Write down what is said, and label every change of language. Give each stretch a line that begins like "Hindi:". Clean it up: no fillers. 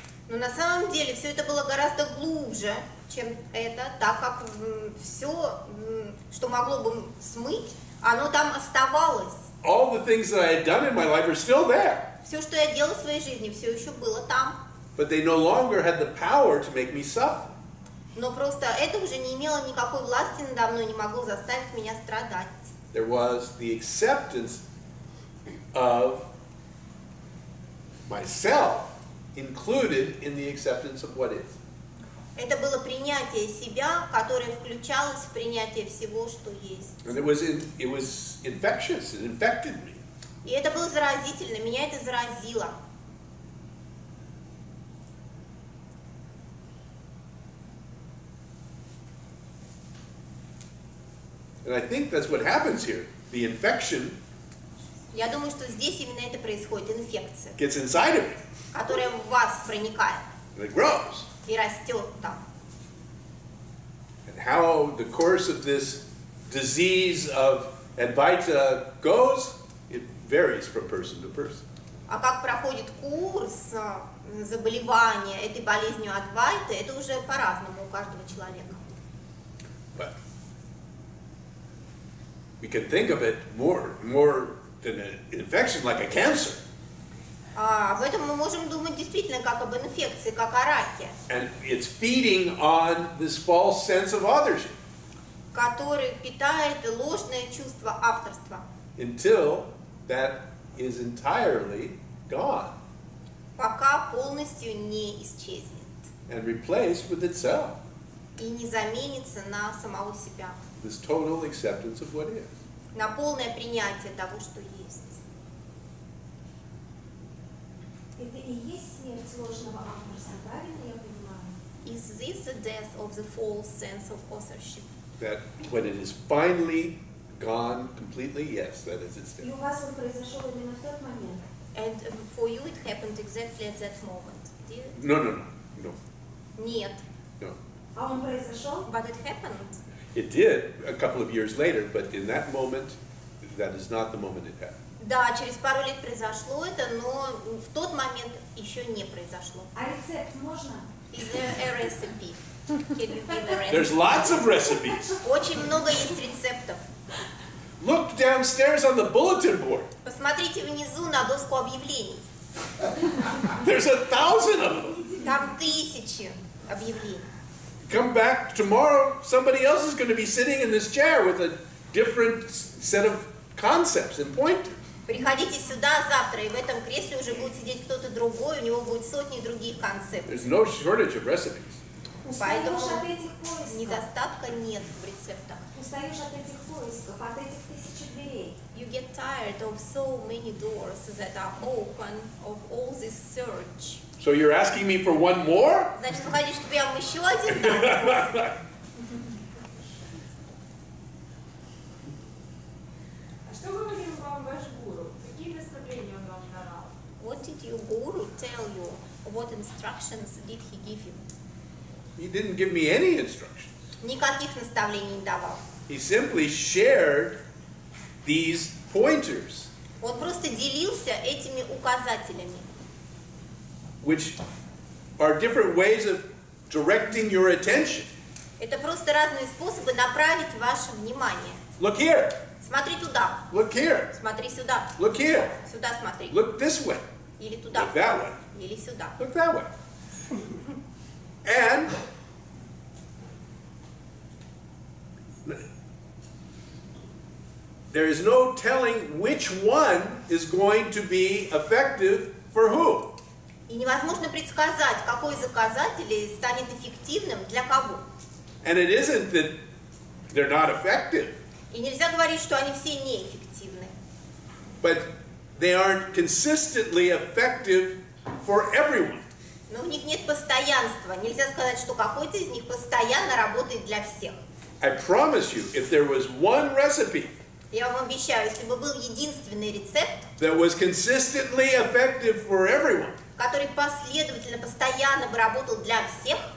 Russian: Но на самом деле все это было гораздо глубже, чем это, так как все, что могло бы смыть, оно там оставалось.
English: All the things that I had done in my life are still there,
Russian: Все, что я делала в своей жизни, все еще было там.
English: but they no longer had the power to make me suffer.
Russian: Но просто это уже не имело никакой власти надо мной, не могло заставить меня страдать.
English: There was the acceptance of myself included in the acceptance of what is.
Russian: Это было принятие себя, которое включалось в принятие всего, что есть.
English: And it was infectious, it infected me.
Russian: И это было заразительно, меня это заразило.
English: And I think that's what happens here. The infection
Russian: Я думаю, что здесь именно это происходит, инфекция,
English: gets inside of me,
Russian: которая в вас проникает
English: and it grows.
Russian: и растет там.
English: And how the course of this disease of Advaita goes, it varies from person to person.
Russian: А как проходит курс заболевания этой болезнью Адвайты, это уже по-разному у каждого человека.
English: But we can think of it more than an infection, like a cancer.
Russian: Об этом мы можем думать действительно как об инфекции, как о раке,
English: And it's feeding on this false sense of authorship
Russian: который питает ложное чувство авторства,
English: until that is entirely gone
Russian: пока полностью не исчезнет
English: and replaced with itself,
Russian: и не заменится на самого себя,
English: this total acceptance of what is.
Russian: на полное принятие того, что есть. Это и есть смерть ложного авторства, правильно я понимаю?
English: Is this the death of the false sense of authorship? That when it is finally gone completely, yes, that is its
Russian: И
English: death.
Russian: у вас он произошел именно в тот момент?
English: And for you it happened exactly at that moment. Did it? No.
Russian: Нет. А он произошел?
English: But it happened. It did a couple of years later, but in that moment, that is not the moment it happened.
Russian: Да, через пару лет произошло это, но в тот момент еще не произошло. А рецепт можно?
English: Is there a recipe? Can you give a There's recipe? lots of recipes.
Russian: Очень много есть рецептов.
English: Look downstairs on the bulletin board.
Russian: Посмотрите внизу на доску объявлений.
English: There's 1,000 of them.
Russian: Там тысячи объявлений.
English: Come back tomorrow, somebody else is going to be sitting in this chair with a different set of concepts and pointers.
Russian: Приходите сюда завтра, и в этом кресле уже будет сидеть кто-то другой, у него будет сотни других концепций.
English: There's no shortage of recipes.
Russian: Поэтому Устаешь от этих поисков. недостатка нет в рецептах. Устаешь от этих поисков, от этих тысяч дверей.
English: You get tired of so many doors that are open, of all this search. So you're asking me for one more?
Russian: Значит, вы хотите, чтобы я вам еще один дал? А что говорил вам ваш гуру? Какие наставления он вам давал?
English: What did your guru tell you? What instructions did he give you? He didn't give me any instructions.
Russian: Никаких наставлений не давал.
English: He simply shared these pointers,
Russian: Он просто делился этими указателями,
English: which are different ways of directing your attention.
Russian: это просто разные способы направить ваше внимание.
English: Look here,
Russian: Смотри туда,
English: look here,
Russian: смотри сюда,
English: look here,
Russian: сюда смотри.
English: look this way,
Russian: Или туда,
English: look that way,
Russian: или сюда.
English: look that way. And there is no telling which one is going to be effective for who.
Russian: И невозможно предсказать, какой из указателей станет эффективным для кого.
English: And it isn't that they're not effective,
Russian: И нельзя говорить, что они все неэффективны.
English: but they aren't consistently effective for everyone.
Russian: Но в них нет постоянства. Нельзя сказать, что какой-то из них постоянно работает для всех.
English: I promise you, if there was one recipe
Russian: Я вам обещаю, если бы был единственный рецепт,
English: that was consistently effective for everyone,
Russian: который последовательно, постоянно бы работал для всех,